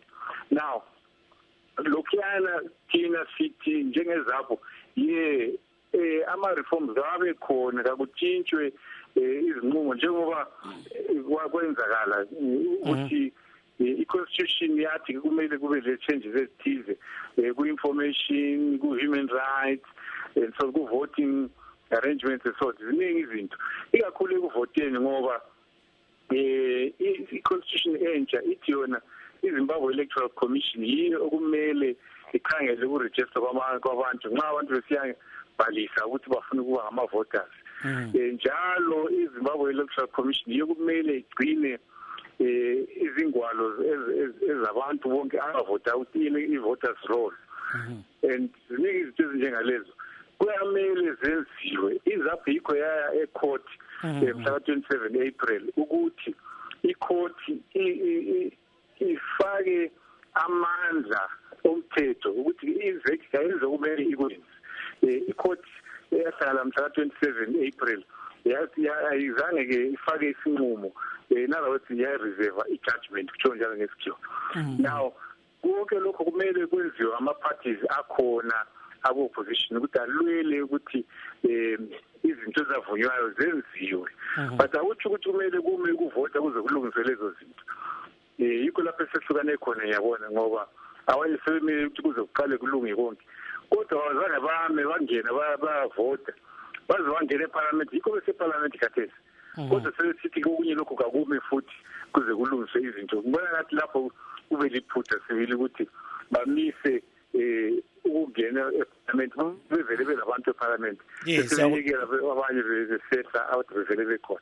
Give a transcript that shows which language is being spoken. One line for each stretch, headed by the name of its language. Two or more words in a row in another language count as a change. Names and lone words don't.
North Ndebele: Now lokhuyana thina sithi njengezapho ama-reforms abe khona kakutshintshwe izinqumo njengoba kwenzakala ukuthi i-constitution yathi kumele kube le-changes ezithize ku-information, ku-
English: human rights, and so
North Ndebele: ku-
English: voting arrangements and so
North Ndebele: ziningi izinto ikakhulu ekuvoteni ngoba i-constitution entsha ithi yona iZimbabwe Electoral Commission yiyo okumele ikhangele ukurejista kwabantu nxa abantu besiyabhalisa ukuthi bafuna ukuba ngama-voters. Njalo iZimbabwe Electoral Commission yiyo kumele igcine izingwalo ezabantu bonke abavota utini i-
English: voters roll
North Ndebele: and ziningi izinto ezinjengalezo kuyamele zenziwe izapho yikho yaya ecourt mhla 27 April ukuthi icourt ifake amandla omthetho ukuthi i-executive ayizokumele ikwenze icourt yahlala mhla 27 April ayizange ke ifake isinqumo
English: in other words
North Ndebele: ya-reserve i-judgment kutsho njalo ngesikhiwa now konke lokho kumele kwenziwe ama-parties akhona abo-opposition ukuthi alwele ukuthi izinto ezavunywayo zenziwe but akutsho ukuthi kumele kume ukuvota kuze kulungiswe lezo zinto yikho lapho esehlukane khona ngiyabona ngoba abanye sebemele ukuthi kuze kuqale kulunge konke kodwa abazange bame bangena bayavota baze bangena eparliament yikho beseparliament khathesi kodwa sebesithi okunye lokho kakume futhi kuze kulungiswe izinto ngibona ngathi lapho kube liphutha sibili ukuthi bamise ukungena eparliament bevele belabantu eparliament besiyekela abanye besetha out bevele bekhona